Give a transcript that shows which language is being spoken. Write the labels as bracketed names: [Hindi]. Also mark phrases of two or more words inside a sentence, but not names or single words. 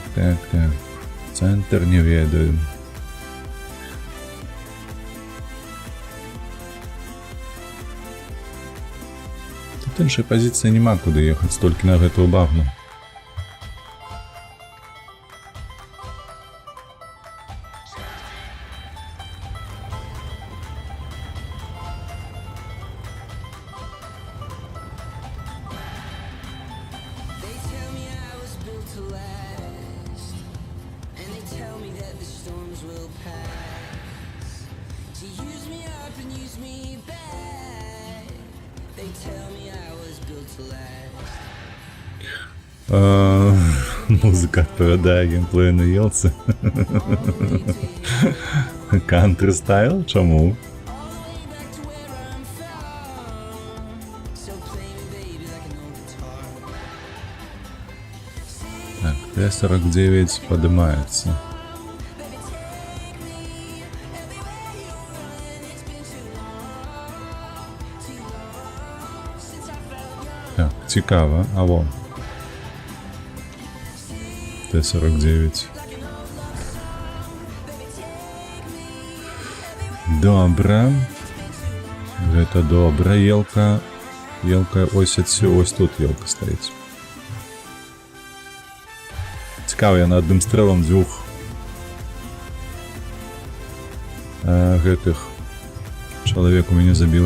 [Belarusian] Центр не ведаю. Тут іншай пазіцыі няма куды ехаць, толькі на гэтую багну. [English] They tell me I was built to last, and they tell me that the storms will pass. To use me up and use me back. They tell me I was built to last. [Ukrainian] Музыка відповідає геймплею на Єлці. [English] Country style? [Ukrainian] Чому? [English] All the way back to where I'm from. So play me, baby, like an old guitar. [Russian] Так, Т-49 поднимается. Так, цікаво, а вон. Т-49. [Ukrainian] Добре. [Belarusian] Гэта добра. Елка. Елка ось адсюль. [Ukrainian] Ось тут елка стоїть. Цікаво, я на одним стрелом [Belarusian] двух гэтых чалавек у мяне забіла.